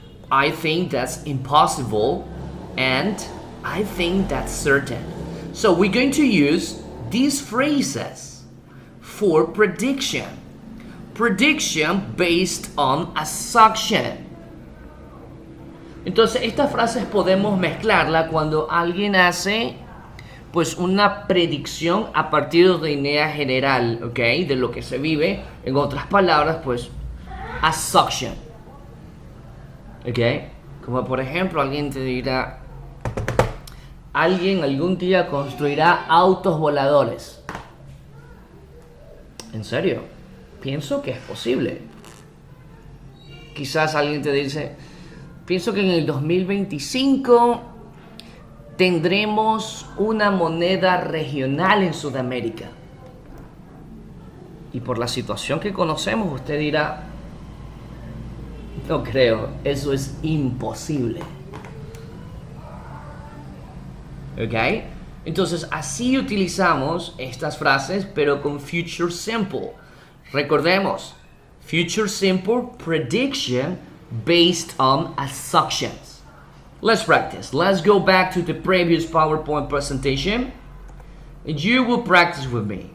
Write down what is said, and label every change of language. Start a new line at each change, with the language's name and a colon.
English: I think that's impossible. And I think that's certain. So we're going to use these phrases for prediction. Prediction based on assumption.
Spanish: Entonces, estas frases podemos mezclarla cuando alguien hace pues una predicción a partir de una idea general, ¿ok? De lo que se vive. En otras palabras, pues, assumption, ¿ok? Como por ejemplo, alguien te dirá, alguien algún día construirá autos voladores. ¿En serio? Pienso que es posible. Quizás alguien te dice, pienso que en el 2025 tendremos una moneda regional en Sudamérica. Y por la situación que conocemos, usted dirá, no creo, eso es imposible. ¿Ok? Entonces, así utilizamos estas frases, pero con future simple. Recordemos,
English: future simple, prediction based on assumptions. Let's practice. Let's go back to the previous PowerPoint presentation. And you will practice with me.